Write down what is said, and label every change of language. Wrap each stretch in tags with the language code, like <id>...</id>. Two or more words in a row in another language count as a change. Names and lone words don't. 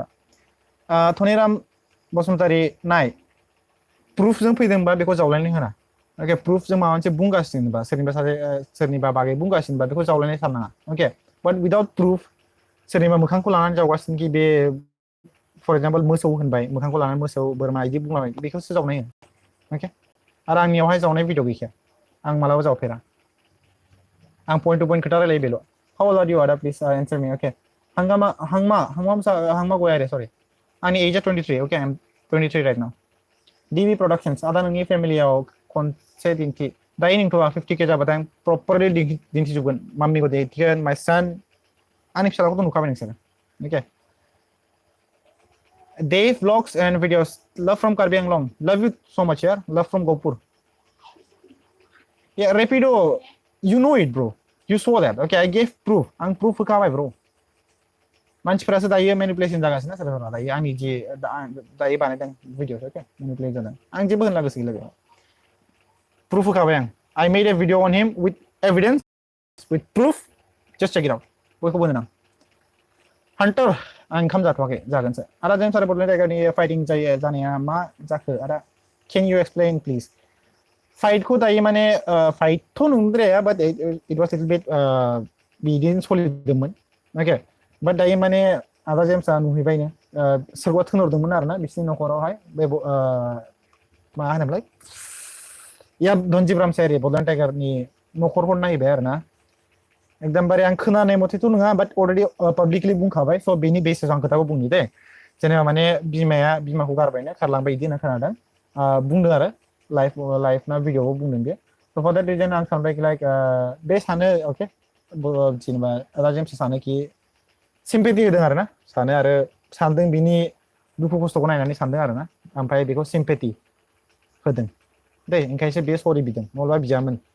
<brx>टनिराम बसुमतारी नाय प्रुफजों फैदोंबा बेखौ जावलायनाय होना ओके प्रुफजों माबा मोनसे बुंगासिनोबा सोरनिबा बागै बुंगासिनोबा बेखौ जावलायनाय साननाङा ओके बाट</brx> <en>without proof</en> <brx>सोरनिबा मोखांखौ लानानै जावगासिनो कि बे</brx> <en>for example</en> <brx>मोसौ होनबाय मोखांखौ लानानै मोसौ बोरमा इदि बुंलाबाय बेखौसो जावनाय होनो ओके आरो आंनियावहाय जावनाय भिडिअ गैखाया आं मालाबा जावफेरा आं</brx> <en>point to point</en> <brx>खोथा रायलायो बेल'.</brx> <en>How old are you Ada please answer me okay.</en> <brx>Hangma गया रे sorry. आंनि एजआ</brx> <en>23 okay I'm 23 right now.</en> <brx>DB Productions आदा नोंनि फेमिलियाव खनसे दिन्थि दायो नोंथ'आ 50k जाबाथाय आं प्रपारलि दिन्थिजोबगोन माम्मिखौ दिन्थिगोन माय सन आंनि फिसालाखौथ' नुखाबाय नोंसोरो okay.</brx> <en>Dave vlogs and videos love from Karbi Anglong love you so much yaar love from Gopur. Yeah Rapido you know it bro you saw that okay I gave proof</en> <brx>आं proof होखाबाय bro मानसिफोरासो दायो मेनिपुलेसन जागासिनो सोरबा दायो आंनि जि दायो बानायदों भिडिअस ओके मेनिपुलेट जादों आं जेबो होनला गोसो गैला बेयाव प्रुफ होखाबाय आं</brx> <en>I made a video on him with evidence with proof just check it out</en> <brx>बयखौबो होनो आं हान्टार आं ओंखाम जाथ'वाखै जागोनसो आदा जों सारे बडलेण्ड टाइगारनि फाइटिं जानाया मा जाखो आदा</brx> <en>can you explain please</en> <brx>फाइटखौ दायो माने फाइटथ' नंद्राया बाट</brx> <en>it was a little bit</en> <brx>बिदिनो सोलिदोंमोन ओके बाट दायो माने आदा जेम्सआ नुहैबायनो सोरबा थोनहरदोंमोन आरोना बिसिनि नखरावहाय बे मा होनोमोनलाय या धनजिब रामसायारि बडलेण्ड टाइगारनि नखरखौ नायबाय आरोना एकदमबारे आं खोनानाय मथेथ' नङा बाट अलरेडि पाब्लिकलि बुंखाबाय स' बेनि बेसिसाव आं खोथाखौ बुंनि दे जेनेबा माने बिमाखौ गारबायनो खारलांबाय बिदि होनना खोनादों बुंदों आरो लाइफ ना भिडिअआव बुंदों बे स'</brx> <en>for that reason</en> <brx>आं सानबाय लाइक बे सानो अके जेनेबा आदा जेम्सआ सानो कि सिम्पेथि होदों आरोना सानो आरो सानदों बिनि दुखु खस्थ'खौ नायनानै सानदों आरोना ओमफ्राय बेखौ सिम्पेथि होदों दे ओंखायसो बे सरि बिदों नङाबा बियामोन</brx>